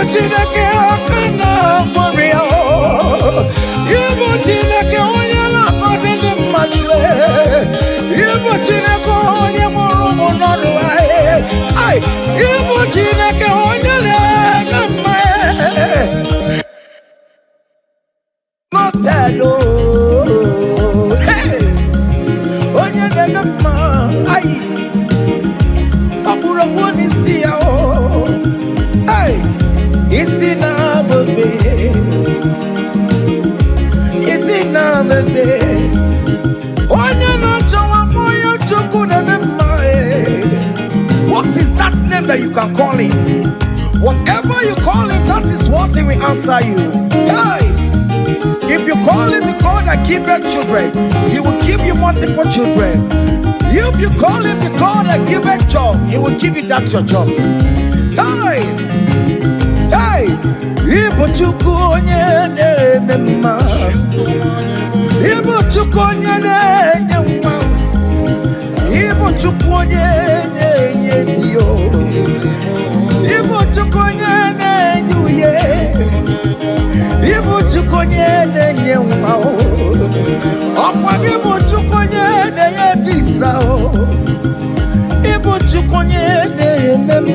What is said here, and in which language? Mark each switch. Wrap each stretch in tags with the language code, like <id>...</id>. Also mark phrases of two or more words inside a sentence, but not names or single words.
<ig>Chineke aka na-agbọrọ ya Ibu Chineke onye na-agọzi ndị mmadụ Ibu Chineke onye mụrụ ụmụ n'ọrụ Ibu Chineke onye na-ege mma</ig> <en>not sad</en> <ig>hey onye na-ege mma ọkpụrụ n'isi ya isi na bebe onye na-achọwa onye Chukwu na-eme mma</ig> <en>what is that name that you can call him? Whatever you call him, that is what he will answer you. Hey, if you call him the God that giveth children, he will give you multiple children. If you call him the God that giveth job, he will give you that your job.</en> <ig>Hey, hey, Ibu Chukwu onye na-eme mma, Ibu Chukwu onye na-enye nwa, Ibu Chukwu onye na-enye di Ibu Chukwu onye na-enye uye, Ibu Chukwu onye na-enye nwa ọkwa gị bụ Chukwu onye na-enye visa Ibu Chukwu onye na-eme</ig>